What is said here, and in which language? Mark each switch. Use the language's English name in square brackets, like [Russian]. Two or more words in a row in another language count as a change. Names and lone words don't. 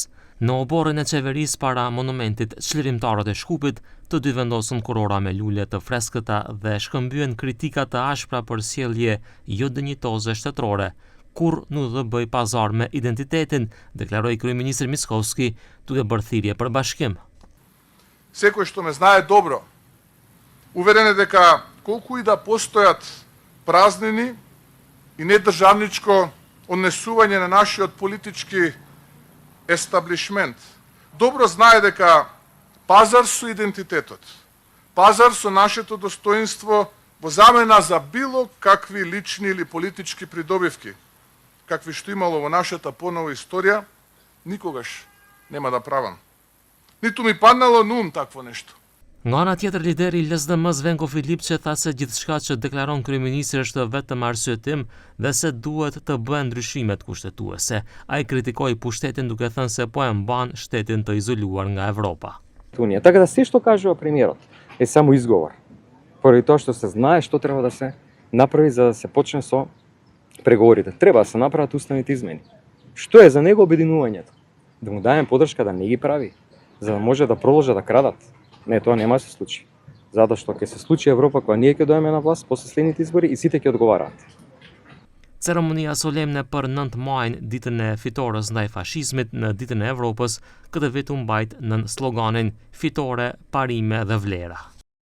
[Albanian] Në oborrin e qeverisë para monumentit Çlirimtarët e Shkupit, të dy vendosën kurora me lule të freskëta dhe shkëmbyen kritika të ashpra për sjellje jo dinjitoze shtetërore. Kur nuk do bëj pazar me identitetin, deklaroi kryeministri Mickovski, duke bërë thirrje për bashkim. [Macedonian] Секој што ме знае добро, уверен е дека колку и да постојат празнини и недржавничко однесување на нашиот политички естаблишмент, добро знае дека пазар со идентитетот, пазар со нашето достоинство во замена за било какви лични или политички придобивки, какви што имало во нашата понова историја, никогаш нема да правам. Ниту ми паднало на ум такво нешто. [Albanian] Nga ana tjetër, lideri i LSDM-s Venko Filipçe tha se gjithçka që deklaron kryeministri është vetëm arsyetim dhe se duhet të bëhen ndryshimet kushtetuese. Ai kritikoi pushtetin duke thënë se po e mban shtetin të izoluar nga Evropa. [Macedonian] Така да се што кажува премиерот е само изговор. Поради тоа што се знае што треба да се направи за да се почне со преговорите. Треба да се направат уставните измени. Што е за него обединувањето? Да му даем поддршка да не ги прави, за да може да продолжат да крадат. Не, тоа нема да се случи. Затоа што ќе се случи Европа кога ние ќе дојдеме на власт после следните избори и сите ќе одговараат. [Albanian] Ceremonia solemne për 9 majin, ditën e fitores ndaj fashizmit në ditën e Evropës, këtë vit u mbajt nën sloganin Fitore, parime dhe vlera.